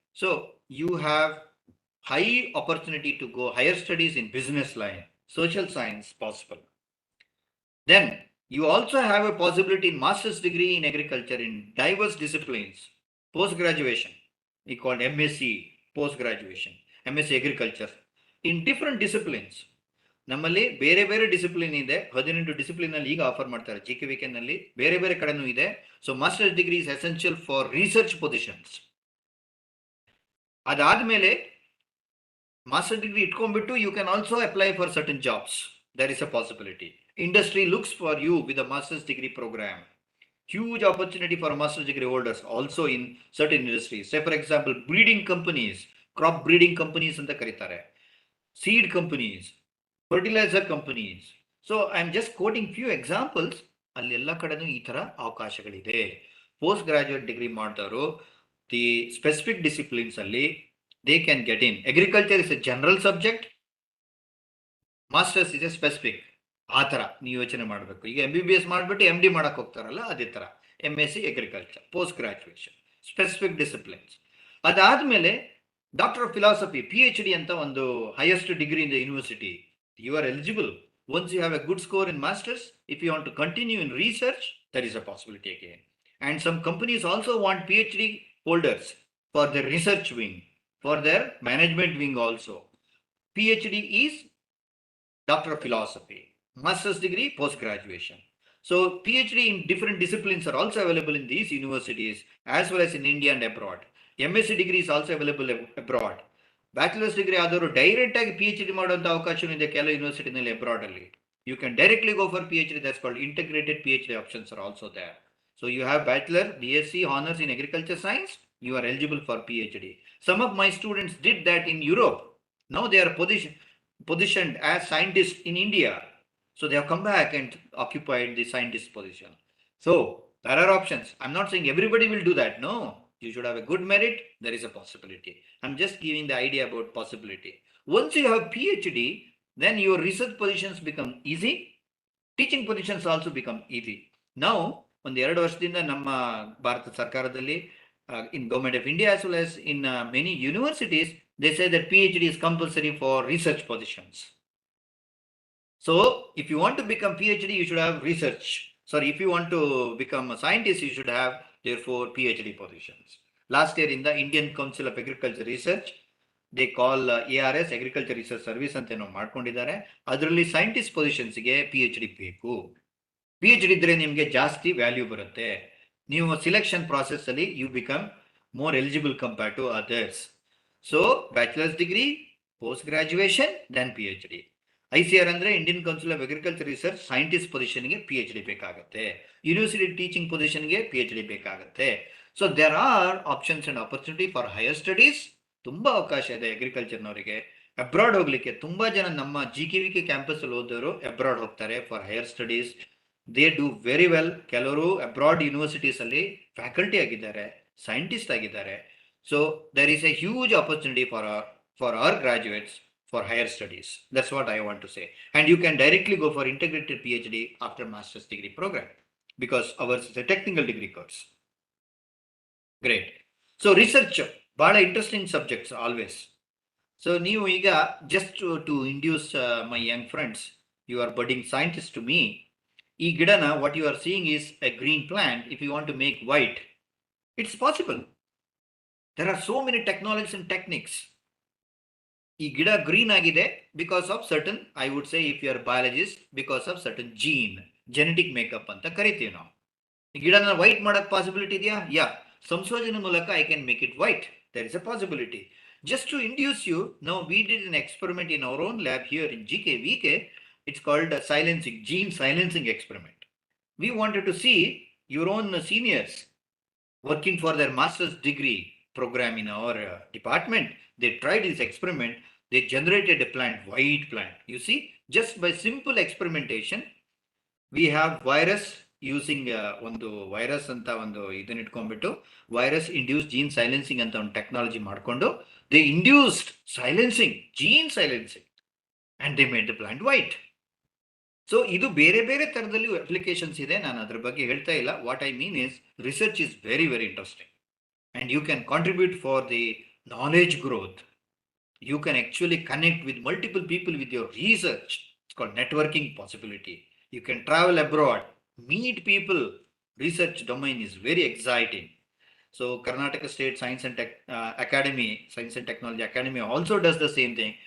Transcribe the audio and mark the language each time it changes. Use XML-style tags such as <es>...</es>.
<en>So you have high opportunity to go higher studies in business line, social science possible. Then you also have a possibility in master's degree in agriculture in diverse disciplines, post-graduation, we call MSc, post-graduation, MSc agriculture, in different disciplines.</en> <kn>ನಮ್ಮಲ್ಲಿ ಬೇರೆ ಬೇರೆ discipline ಇದೆ, 18 discipline ಅಲ್ಲಿ ಈಗ offer ಮಾಡ್ತಾರೆ GKVK ನಲ್ಲಿ, ಬೇರೆ ಬೇರೆ ಕಡೆನೂ ಇದೆ.</kn> <en>So masters degree is essential for research positions.</en> <kn>ಅದಾದ್ಮೇಲೆ</kn> <en>master degree</en> <kn>ಇಟ್ಕೊಂಡ್ಬಿಟ್ಟು</kn> <en>You can also apply for certain jobs. There is a possibility. Industry looks for you with a master's degree program. Huge opportunity for master's degree holders also in certain industries. Say for example, breeding companies, crop breeding companies</en> <kn>anta karitare,</kn> <en>seed companies, fertilizer companies. So I am just quoting few examples.</en> <kn>ಅಲ್ಲೆಲ್ಲ ಕಡೆನೂ ಈ ತರ ಅವಕಾಶಗಳಿದೆ.</kn> <en>post graduate degree</en> <kn>ಮಾಡ್ತಾರೋ</kn> <en>the specific disciplines</en> <kn>ಅಲ್ಲಿ</kn> <en>they can get in. Agriculture is a general subject, masters is a specific.</en> <kn>ಆ ಥರ ನೀವು ಯೋಚನೆ ಮಾಡಬೇಕು. ಈಗ</kn> <en>MBBS</en> <kn>ಮಾಡಿಬಿಟ್ಟು</kn> <en>MD</en> <kn>ಮಾಡಕ್ಕೆ ಹೋಗ್ತಾರಲ್ಲ, ಅದೇ ಥರ</kn> <en>MSc agriculture, post graduation, specific disciplines.</en> <kn>ಅದಾದಮೇಲೆ</kn> <en>doctor of philosophy, PhD</en> <kn>ಅಂತ ಒಂದು</kn> <en>Highest degree in the university. You are eligible. Once you have a good score in masters, if you want to continue in research, there is a possibility again. And some companies also want PhD holders for their research wing, for their management wing also. PhD is Doctor of Philosophy, Master's degree, post-graduation. So PhD in different disciplines are also available in these universities as well as in India and abroad. MSc degree is also available abroad.</en> <kn>Bachelor's degree ಆದರೂ direct ಆಗಿ PhD ಮಾಡುವಂಥ ಅವಕಾಶ ಇದೆ ಕೆಲವು ಯೂನಿವರ್ಸಿಟಿನಲ್ಲಿ abroad ಅಲ್ಲಿ.</kn> <en>You can directly go for PhD. That's called integrated PhD options are also there. So you have bachelor, BSc, honors in agriculture science, you are eligible for PhD. Some of my students did that in Europe. Now they are positioned as scientists in India. So they have come back and occupied the scientist position. So there are options. I'm not saying everybody will do that. No, you should have a good merit. There is a possibility. I'm just giving the idea about possibility. Once you have PhD, then your research positions become easy. Teaching positions also become easy. Now,</en> <kn>ಒಂದು 2 ವರ್ಷದಿಂದ ನಮ್ಮ ಭಾರತ ಸರ್ಕಾರದಲ್ಲಿ</kn> <en>in government of India as well as in many universities, they say that PhD is compulsory for research positions. So if you want to become PhD, you should have research. Sorry, if you want to become a scientist, you should have therefore PhD positions. Last year in the Indian Council of Agriculture Research, they call ARS, Agriculture Research Service</en> <kn>ಅಂತ ಏನೋ ಮಾಡ್ಕೊಂಡಿದ್ದಾರೆ. ಅದರಲ್ಲಿ scientist ಪೊಸಿಷನ್ಸ್ಗೆ PhD ಬೇಕು. PhD ಇದ್ರೆ ನಿಮಗೆ ಜಾಸ್ತಿ value ಬರುತ್ತೆ. ನೀವು</kn> <en>selection process</en> <kn>ಅಲ್ಲಿ</kn> <en>You become more eligible compared to others. So bachelors degree, post graduation, then PhD. ICR</en> <kn>ಅಂದ್ರೆ</kn> <en>Indian council of agriculture research, scientist ಪೊಸಿಷನ್ಗೆ PhD</en> <kn>ಬೇಕಾಗುತ್ತೆ.</kn> <en>university teaching ಪೊಸಿಷನ್ಗೆ PhD</en> <kn>ಬೇಕಾಗುತ್ತೆ.</kn> <en>So there are options and opportunity for higher studies.</en> <kn>ತುಂಬಾ ಅವಕಾಶ ಇದೆ ಅಗ್ರಿಕಲ್ಚರ್ನವರಿಗೆ. Abroad ಹೋಗ್ಲಿಕ್ಕೆ ತುಂಬಾ ಜನ ನಮ್ಮ GKVK ಕ್ಯಾಂಪಸ್ ಅಲ್ಲಿ ಓದೋರು ಅಬ್ರಾಡ್ ಹೋಗ್ತಾರೆ</kn> <en>For higher studies. They do very well.</en> <kn>ಕೆಲವರು</kn> <en>abroad universities ಅಲ್ಲಿ faculty</en> <kn>ಆಗಿದ್ದಾರೆ,</kn> <en>Scientist ಆಗಿದ್ದಾರೆ. So there is a huge opportunity for our graduates for higher studies. That's what I want to say. And you can directly go for integrated PhD after master's degree program because ours is a technical degree course. Great. So research, bada interesting subjects always. So</en> <kn>ನೀವು ಈಗ</kn> <en>just to induce my young friends, you are budding scientists to me.</en> <kn>ಈ ಗಿಡನ</kn> <en>what you are seeing is a green plant. If you want to make white, it's possible. There are so many technologies and techniques.</en> <kn>ಈ ಗಿಡ</kn> <en>green</en> <kn>ಆಗಿದೆ</kn> <en>because of certain, I would say if you are biologist, because of certain gene, genetic makeup</en> <kn>ಅಂತ ಕರಿತೀವಿ ನಾವು. ಈ ಗಿಡನ</kn> <en>white</en> <kn>ಮಾಡಕ್</kn> <en>possibility</en> <kn>ಇದೆಯಾ?</kn> <en>yeah,</en> <kn>ಸಂಶೋಧನೆ ಮೂಲಕ</kn> <en>I can make it white. There is a possibility. Just to induce you, now we did an experiment in our own lab here in GKVK. It's called a silencing, gene silencing experiment. We wanted to see your own seniors working for their master's degree program in our department, they tried this experiment. They generated a plant, white plant. You see, just by simple experimentation, we have virus using</en> <kn>ಒಂದು virus ಅಂತ ಒಂದು ಇದನ್ನ ಇಟ್ಕೊಂಡ್ಬಿಟ್ಟು</kn> <en>virus induce gene silencing</en> <kn>ಅಂತ ಒಂದು</kn> <en>technology</en> <kn>ಮಾಡಿಕೊಂಡು</kn> <en>They induced silencing, gene silencing, and they made the plant white.</en> <kn>So ಇದು ಬೇರೆ ಬೇರೆ ತರದಲ್ಲಿ ಅಪ್ಲಿಕೇಶನ್ಸ್ ಇದೆ, ನಾನು ಅದ್ರ ಬಗ್ಗೆ ಹೇಳ್ತಾ ಇಲ್ಲ.</kn> <en>What I mean is research is very very interesting and you can contribute for the knowledge growth. You can actually connect with multiple people with your research. It's called networking possibility. You can travel abroad, meet people. Research domain is very exciting. So Karnataka State Science and Academy, Science and Technology Academy also does the same thing.</en>